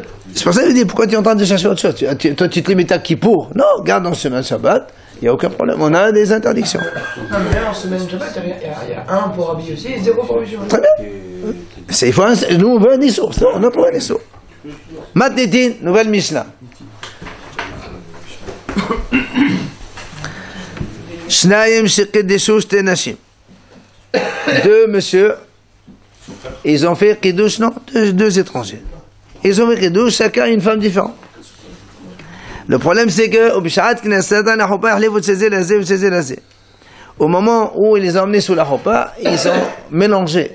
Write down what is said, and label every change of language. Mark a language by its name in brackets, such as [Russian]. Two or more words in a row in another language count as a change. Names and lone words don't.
[French] C'est pour ça que je dis, pourquoi tu es en train de chercher autre chose? Toi, tu te limites à Kippour. Non, regarde en semaine Shabbat, il n'y a aucun problème. On a des interdictions. Non, mais même en semaine Shabbat, il y a 1 pour Rabbi aussi et 0 pour Rabbi Shimon. Très bien. Nous, on veut un Issour. On a pour un Issour. Matnitin, nouvelle Mishnah. [Hebrew] שניים שקידשו שתי נשים. [French] 2 monsieur, ils ont fait Kiddush, non, 2 étrangers. Ils ont fait Kiddush, chacun une femme différente. Le problème c'est que au moment où ils les ont emmenés sous la Chopa, ils ont mélangé.